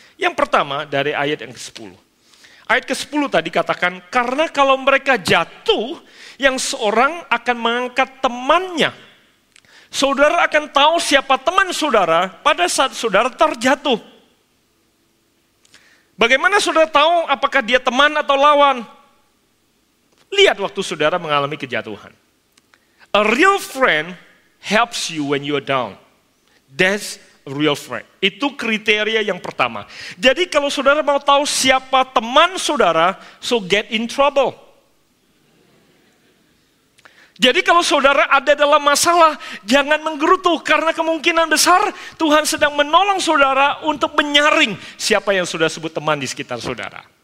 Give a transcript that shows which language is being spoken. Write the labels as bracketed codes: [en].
[id] Yang pertama dari ayat yang ke-10. Ayat ke-10 tadi katakan, karena kalau mereka jatuh, yang seorang akan mengangkat temannya. Saudara akan tahu siapa teman saudara pada saat saudara terjatuh. Bagaimana saudara tahu apakah dia teman atau lawan? Lihat waktu saudara mengalami kejatuhan. [en] A real friend helps you when you're down. That's a real friend. [id] Itu kriteria yang pertama. Jadi kalau saudara mau tahu siapa teman saudara, [en] so get in trouble. [id] Jadi kalau saudara ada dalam masalah, jangan menggerutu karena kemungkinan besar Tuhan sedang menolong saudara untuk menyaring siapa yang sudah sebut teman di sekitar saudara.